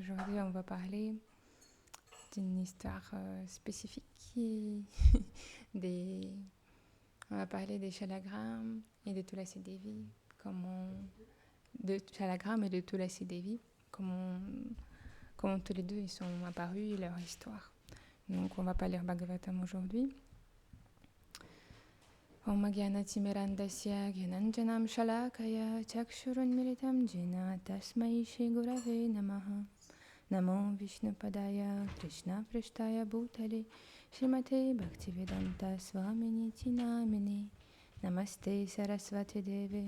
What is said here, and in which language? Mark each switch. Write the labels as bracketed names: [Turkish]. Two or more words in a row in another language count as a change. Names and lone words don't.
[French] Aujourd'hui, on va parler d'une histoire spécifique des... On va parler des Shalagram et de Tulasi Devi, de Shalagram et de Tulasi Devi, comment tous les deux ils sont apparus et leur histoire. Donc, on va pas lire Bhagavatam aujourd'hui. [Sanskrit] ॐ ज्ञानतिमिरान्धस्य ज्ञानाञ्जनम् शलाकया चक्षुरुन्मीलितम् येन तस्मै श्री गुरवे नमः नमो विष्णुपादाय कृष्ण प्रेष्ठाय भूतले श्रीमते भक्तिवेदान्त स्वामिन्निति नामिने नमस्ते सरस्वती देवे